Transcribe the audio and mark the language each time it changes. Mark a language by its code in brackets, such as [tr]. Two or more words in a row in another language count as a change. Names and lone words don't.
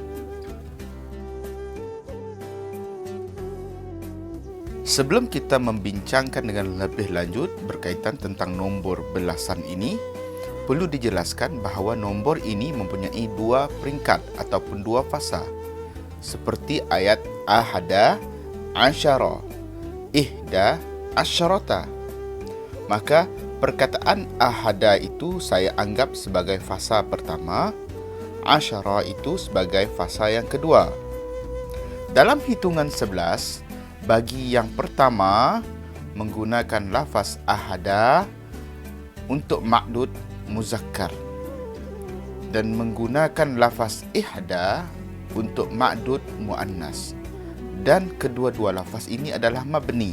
[ms] Sebelum kita membincangkan dengan lebih lanjut berkaitan tentang nombor belasan ini, perlu dijelaskan bahawa nombor ini mempunyai dua peringkat ataupun dua fasa. Seperti ayat [ar] أحد عشر إحدى عشرة. [ms] Maka perkataan ahada itu saya anggap sebagai fasa pertama, asyara itu sebagai fasa yang kedua. Dalam hitungan 11, bagi yang pertama menggunakan lafaz ahada untuk [ar] معدود مذكر [ms] dan menggunakan lafaz ihda untuk [ar] معدود مؤنث, [ms] dan kedua-dua lafaz ini adalah mabni.